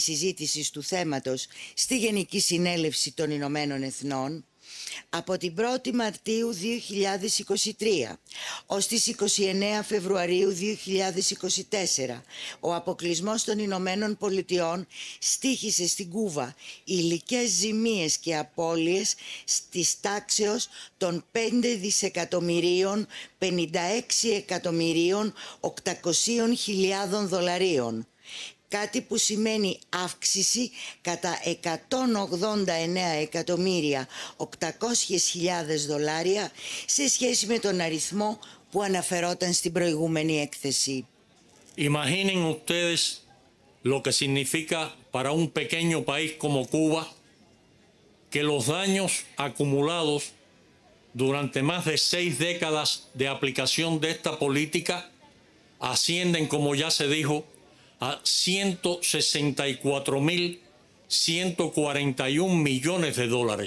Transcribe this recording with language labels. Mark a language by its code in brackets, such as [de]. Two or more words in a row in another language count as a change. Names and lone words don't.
[el] συζήτησης του θέματος στη Γενική Συνέλευση των Ηνωμένων Εθνών, από την 1η Μαρτίου 2023 ως τις 29 Φεβρουαρίου 2024, ο αποκλεισμός των Ηνωμένων Πολιτειών στοίχησε στην Κούβα υλικές ζημίες και απώλειες της τάξεως των 5.056.800.000 δολαρίων. Κάτι που σημαίνει αύξηση κατά 189.800.000 δολάρια σε σχέση με τον αριθμό που αναφερόταν στην προηγούμενη έκθεση. [es] Imaginen ustedes lo que significa para un pequeño país como Cuba que los daños acumulados durante más de 6 décadas de aplicación de esta política ascienden, como ya se dijo, a 164.141 millones de dólares.